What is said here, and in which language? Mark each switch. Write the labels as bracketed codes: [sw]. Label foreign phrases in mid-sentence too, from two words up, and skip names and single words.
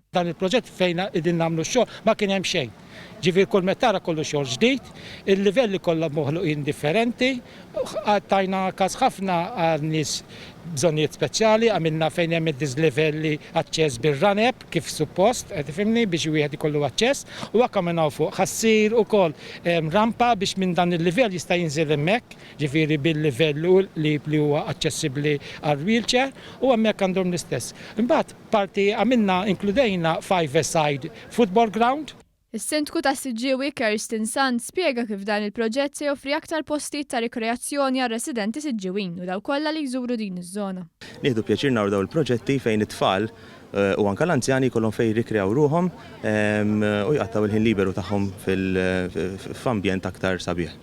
[mt] Dan il-proġett fejn qegħdin nagħmlu x-xogħol ma kien hemm xejn. Ġifier kull meta tara kollu xogħol ġdid, il-livelli kollha moħluqin differenti, tajna każ ħafna għal nies bżonnijiet speċjali, għamilna fejn hemm id-dislivelli aċċess bir-ranep kif suppost, qed tifhimni biex wieħed ikollu aċċess u hekk għamilna fuq ħassir ukoll rampa biex minn dan il-livell jista' jinżel hemmhekk, ġifieri bil-livell li huwa aċċessibbli għal-wheelchair u hemmhekk għandhom l-istess. Imbagħad parti għamilna inkludejna [en] five-a-side football ground. [mt] Is-Sindku tas-Siġġiewi Kerstin Sand spjega kif dan il-proġett se joffri aktar postijiet ta' rikreazzjoni għal residenti Siġġiewin u daw kollha li jżuru din iż-żona. Nieħdu pjaċir naraw dawn il-proġetti fejn it-tfal u anke l-anzjani jkollhom fejn jirrikreaw ruhom u jqattaw il-ħin liberu tagħhom f'ambjent aktar sabiħ.